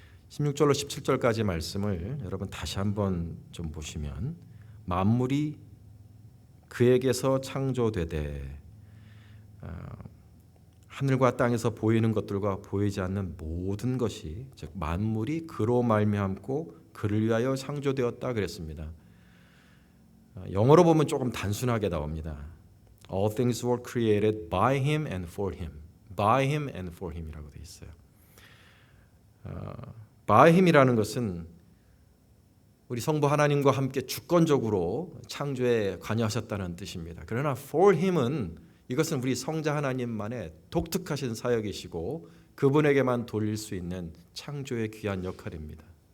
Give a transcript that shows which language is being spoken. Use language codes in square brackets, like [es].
[ko] 16절로 17절까지 말씀을 여러분 다시 한번 좀 보시면 만물이 그에게서 창조되되 하늘과 땅에서 보이는 것들과 보이지 않는 모든 것이 즉 만물이 그로 말미암고 그를 위하여 창조되었다 그랬습니다. 영어로 보면 조금 단순하게 나옵니다. [en] All things were created by him and for him. By him and for him [ko] 이라고 되어 있어요. by him이라는 것은 우리 성부 하나님과 함께 주권적으로 창조에 관여하셨다는 뜻입니다. 그러나 for him은 이것은 우리 성자 하나님만의 독특하신 사역이시고 그분에게만 돌릴 수 있는 창조의 귀한 역할입니다.